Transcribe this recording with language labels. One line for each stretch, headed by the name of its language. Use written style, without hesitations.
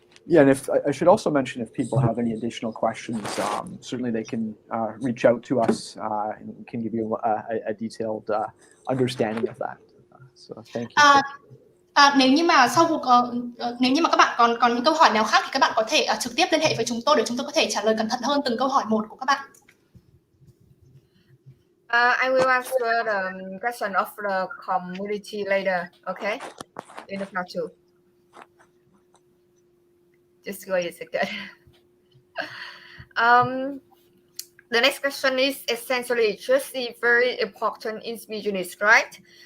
English: Yeah, and I should also mention, if people have any additional questions, certainly they can reach out to us and can give you a detailed understanding of that. So thank you.
Vietnamese: Nếu như mà các bạn còn những câu hỏi nào khác thì các bạn có thể trực tiếp liên hệ với chúng tôi để chúng tôi có thể trả lời cẩn thận hơn từng câu hỏi một của các bạn.
English: I will answer the question of the community later, okay? In the part 2. Just wait a second. The next question is essentially just very important in business, right?